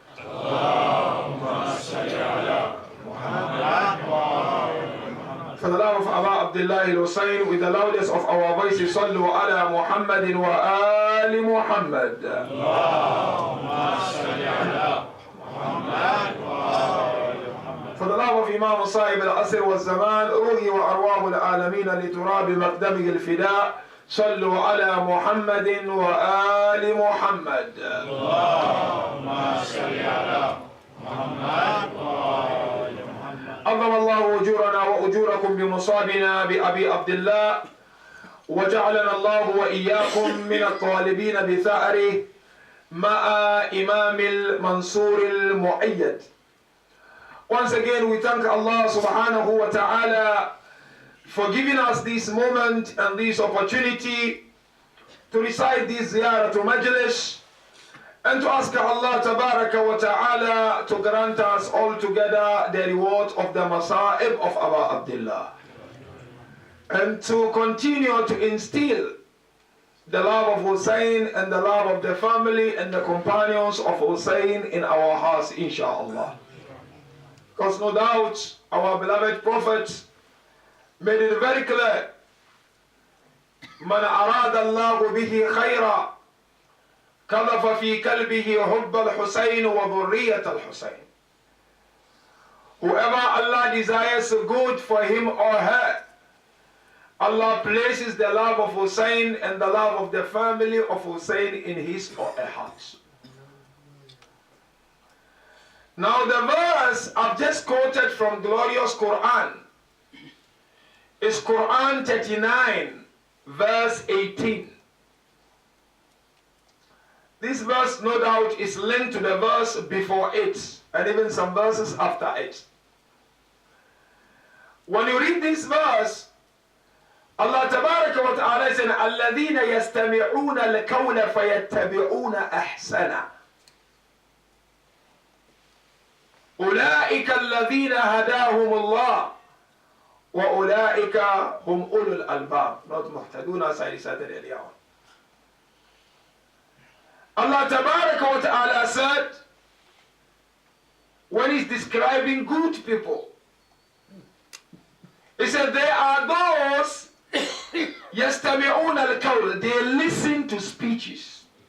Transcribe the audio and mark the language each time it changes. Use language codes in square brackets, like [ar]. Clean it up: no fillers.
[ar] اللهم صل على محمد وآل محمد. [en] For the love of Aba Abdullah al-Hussain, with the loudest of our voices, [ar] صلوا على محمد وآل محمد. اللهم صل على محمد وآل محمد. [en] For the love of Imam [ar] صاحب العصر والزمان، روحي وأرواح العالمين لتراب مقدمه الفداء، صلوا على محمد وآل محمد. اللهم صل على محمد وآل محمد. عظم الله أجورنا وأجوركم بمصابنا بأبي عبد الله، وجعلنا الله وإياكم من الطالبين بثأره مع إمام المنصور المؤيد. [en] Once again, we thank Allah subhanahu wa ta'ala for giving us this moment and this opportunity to recite this ziyarah to majlis and to ask Allah tabaraka wa ta'ala to grant us all together the reward of the masa'ib of Aba Abdullah, and to continue to instill the love of Hussein and the love of the family and the companions of Hussein in our hearts, inshallah. Because no doubt our beloved Prophet made it very clear, [ar] من أراد الله به خيرا قذف في قلبه حب الحسين وذرية الحسين. [en] Whoever Allah desires good for him or her, Allah places the love of Hussein and the love of the family of Hussein in his or her heart. Now the verse I've just quoted from glorious Quran is Quran 39 verse 18. This verse, no doubt, is linked to the verse before it, and even some verses after it. When you read this verse, Allah Tabaraka wa Ta'ala says, [ar] الَّذِينَ يَسْتَمِعُونَ الْقَوْلَ فَيَتَّبِعُونَ أَحْسَنَهُ أُولَئِكَ الَّذِينَ هَدَاهُمُ اللَّهُ وَأُولَئِكَ هُمْ أُولُو الْأَلْبَابِ. [en] Not muhtaduna, as I recited earlier on. Allah Tabaraka wa Ta'ala said, when he's describing good people, he said, they are those [ar] يَسْتَمِعُونَ الْقَوْلَ, [en] they listen to speeches.